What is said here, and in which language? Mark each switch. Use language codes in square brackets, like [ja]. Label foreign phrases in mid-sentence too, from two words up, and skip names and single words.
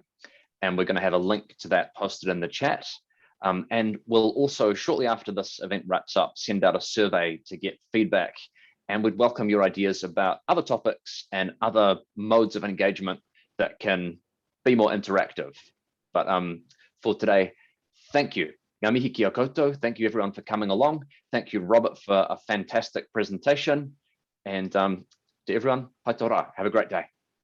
[en] And we're going to have a link to that posted in the chat. And we'll also, shortly after this event wraps up, send out a survey to get feedback. And we'd welcome your ideas about other topics and other modes of engagement that can be more interactive. But for today, thank you. [mi] Ngā mihi kia koutou. [en] Thank you everyone for coming along. Thank you, Robert, for a fantastic presentation. And to everyone, [mi] pai tō rā. [en] Have a great day.